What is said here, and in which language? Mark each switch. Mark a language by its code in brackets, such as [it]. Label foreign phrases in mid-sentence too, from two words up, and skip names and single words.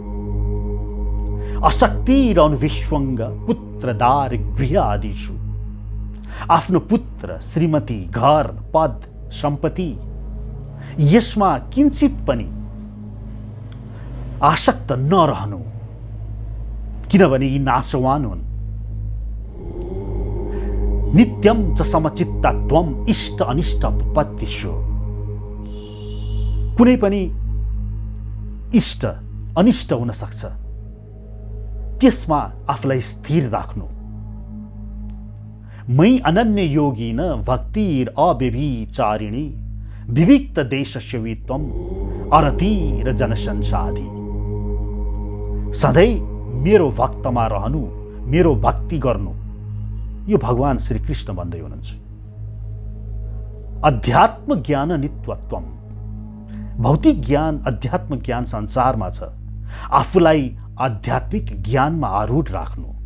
[sa] अशक्तिरनु विश्वङ्ग पुत्रदार गृह आदिषु, [ne] आफ्नो पुत्र श्रीमती घर पद सम्पत्ति यसमा किञ्चित पनि आसक्त नरहनु, किनभने यी नाशवान हुन्। [sa] नित्यम च समचित्तत्वम इष्ट अनिष्ट उपपत्तिषु, [ne] कुनै पनि इष्ट अनिष्ट हुन सक्छ, त्यसमा आफूलाई स्थिर राख्नु। [sa] मै अनन्य योगिन भक्तिर अव्यभिचारिणी विविक्त देश सेवित्वम अरतिर जनसंसाधि, [ne] सधैँ मेरो भक्तमा रहनु, मेरो भक्ति गर्नु, यो भगवान श्री कृष्ण भन्दै हुनुहुन्छ। [sa] अध्यात्म ज्ञान नित्यत्वम, [ne] भौतिक ज्ञान अध्यात्म ज्ञान संसारमा छ, आफूलाई आध्यात्मिक ज्ञानमा आरूढ राख्नु।